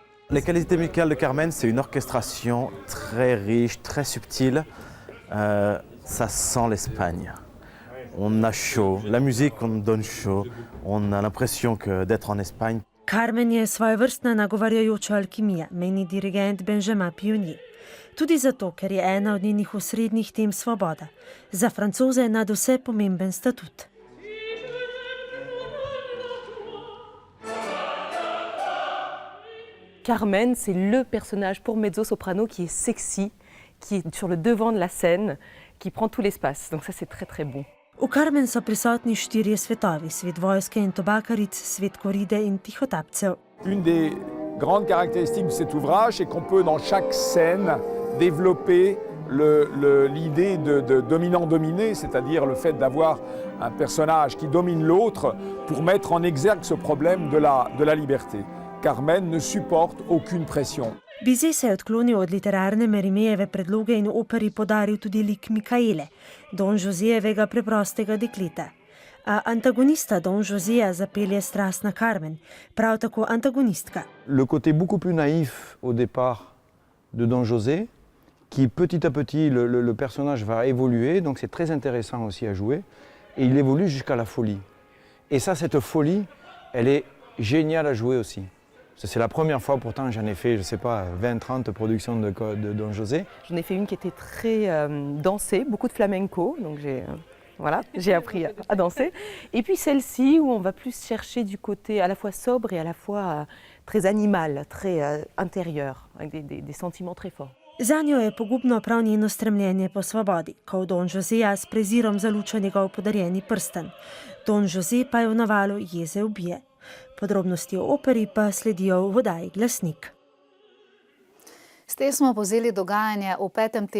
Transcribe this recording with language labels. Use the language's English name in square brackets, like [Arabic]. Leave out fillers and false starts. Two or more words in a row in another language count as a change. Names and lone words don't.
[French] Les qualités musicales de Carmen, c'est une orchestration très riche, très subtile. Ça sent l'Espagne. On a chaud, la musique on donne chaud, on a l'impression d'être en Espagne. [Slovenian] Carmen je svojevrstna nagovarjajoča alkimija, meni dirigent Benjamin Pionnier. Tudi zato, ker je ena od njenih osrednjih tem svoboda. Za Francoze je nadvse pomemben statut. [French] Carmen, c'est le personnage pour mezzo-soprano qui est sexy, qui est sur le devant de la scène, qui prend tout l'espace. Donc ça, c'est très très bon. [Slovenian] V Carmen so prisotni štirje svetovi, svet vojske in tobakaric, svet koride in tihotapcev. [French] Une des grandes caractéristiques de cet ouvrage, c'est qu'on peut dans chaque scène développer l'idée de dominant-dominé, c'est-à-dire le fait d'avoir un personnage qui domine l'autre pour mettre en exergue ce problème de la liberté. Carmen ne supporte aucune pression. [Slovenian] Bizet se je odklonil od literarne Merimejeve predloge in operi podaril tudi lik Mikaele, Don Josejevega preprostega dekleta. A antagonista Don Joseja zapelje strastna Carmen, prav tako antagonistka. [French] Le côté beaucoup plus naïf au départ de Don José, qui petit à petit, le personnage va évoluer, donc c'est très intéressant aussi à jouer, et il évolue jusqu'à la folie. Et ça, cette folie, elle est géniale à jouer aussi. C'est la première fois, pourtant j'en ai fait, je ne sais pas, 20-30 productions de Don José. J'en ai fait une qui était très dansée, beaucoup de flamenco, donc j'ai appris à danser. Et puis celle-ci où on va plus chercher du côté à la fois sobre et à la fois très animal, très intérieur, avec des sentiments très forts. [Slovenian] Zanjo je pogubno prav njeno stremljenje po svobodi, ko Don Joseja s prezirom zaluča njegov podarjeni prsten. Don Jose pa je v navalu jeze ubije. Podrobnosti o operi pa sledijo v oddaji Glasnik. S tem smo povzeli dogajanje v 5.